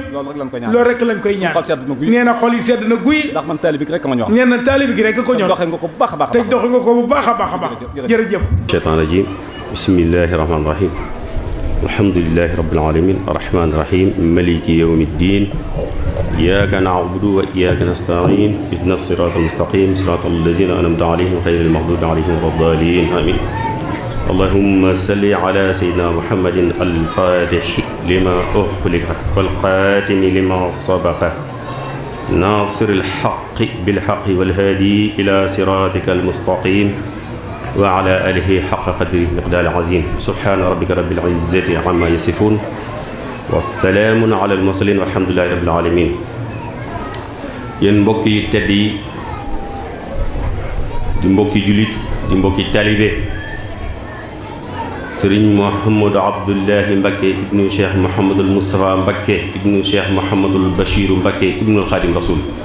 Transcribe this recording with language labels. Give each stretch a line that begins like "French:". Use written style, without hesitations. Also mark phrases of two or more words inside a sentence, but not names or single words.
Wolof: loolu rek lañ koy ñaan. loolu rek lañ koy ñaan. xol sedd na guy. nee na xol yi sedd na guy. ndax man taalibe gi rek ma ñor. nee na taalibe gi rek ko ñor. te doxee nga ko bu baax a baax. te doxee nga ko bu baax a baax a baax. jërëjëf.
Arabic: شيطان رجيم بسم الله الرحمن الرحيم الحمد لله رب العالمين الرحمن الرحيم مالك يوم الدين إياك نعبد وإياك نستعين اهدنا الصراط المستقيم صراط الذين أنعمت عليهم غير المغضوب عليهم ولا الضالين آمين اللهم صل على سيدنا محمد الفاتح لما أغلق والخاتم لما سبق ناصر الحق بالحق والهادي إلى صراطك المستقيم وعلى آله حق قدره مقدار عظيم سبحان ربك رب العزة عما يصفون والسلام على المرسلين والحمد لله رب العالمين
Wolof: yéen mbokk yi tedd yi di mbokki jullit di mbokki talibe Sëriñ Mouhamadou Abdoulahi Mbacké ibnu Cheikh Mouhamadul Moustapha Mbacké ibnu Cheikh Mouhamadul Bachiru Mbacké ibnu Xaadim Rasul